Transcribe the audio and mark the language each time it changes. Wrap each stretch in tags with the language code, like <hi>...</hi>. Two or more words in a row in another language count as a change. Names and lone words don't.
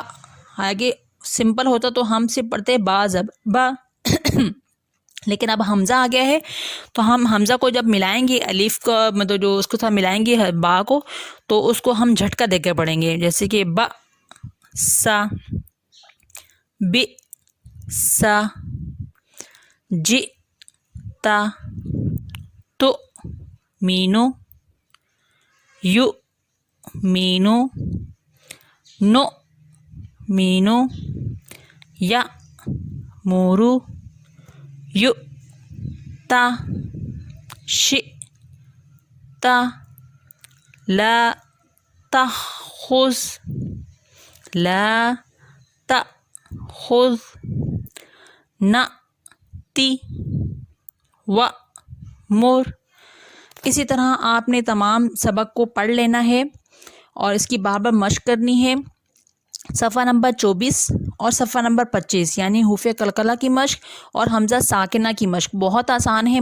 <ur>آگے سمپل ہوتا تو ہم سے پڑھتے با زبر با لیکن اب حمزہ آ گیا ہے تو ہم حمزہ کو جب ملائیں گے الف کا مطلب جو اس کو ساتھ ملائیں گے با کو تو اس کو ہم جھٹکا دے کے پڑھیں گے.</ur> <ar>جیسے کہ با سا، بی سا، جی تا، تو مینو، یو مینو، نو مینو، یا مورو، یو تا، شی تا، لا تخذ، لا تخذ، نا تی، و مور.</ar> <ur>اسی طرح آپ نے تمام سبق کو پڑھ لینا ہے اور اس کی بار بار مشق کرنی ہے. صفحہ نمبر 24 اور صفحہ نمبر 25 یعنی حروف قلقلہ کی مشق اور حمزہ ساکنہ کی مشق بہت آسان ہے.</ur>